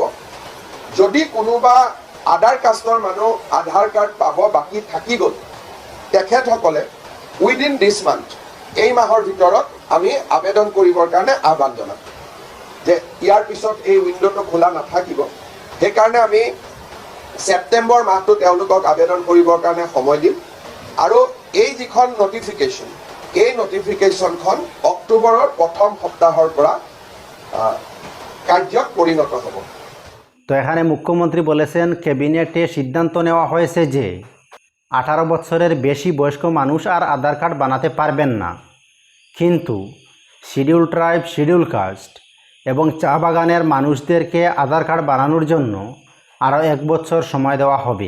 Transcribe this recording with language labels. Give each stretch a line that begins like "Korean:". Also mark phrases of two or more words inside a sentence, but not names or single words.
Assamese: যদি কোনোবা আধাৰ কাষ্টৰ মানুহ আধাৰ কাৰ্ড পাব বাকী থাকি গ'ল, তেখেতসকলে
English: within this month,
Assamese: এই মাহৰ ভিতৰত আমি আবেদন কৰিবৰ কাৰণে আহ্বান জনাম যে ইয়াৰ পিছত এই উইণ্ড'টো খোলা নাথাকিব। সেইকাৰণে আমি ছেপ্টেম্বৰ মাহটো তেওঁলোকক আবেদন কৰিবৰ কাৰণে সময় দিম আৰু এই যিখন নটিফিকেশ্যন, এই নটিফিকেশ্যনখন অক্টোবৰৰ প্ৰথম সপ্তাহৰ পৰা কাৰ্যত পরিণত হব।
Bangla: তো এখানে মুখ্যমন্ত্রী বলেছেন ক্যাবিনেটে সিদ্ধান্ত নেওয়া হয়েছে যে 18 বছরের বেশি বয়স্ক মানুষ আর আধার কার্ড বানাতে পারবেন না, কিন্তু
English: Scheduled Tribe, Scheduled Caste
Bangla: এবং চা বাগানের মানুষদেরকে আধার কার্ড বানানোর জন্য আরও 1 বছর সময় দেওয়া হবে।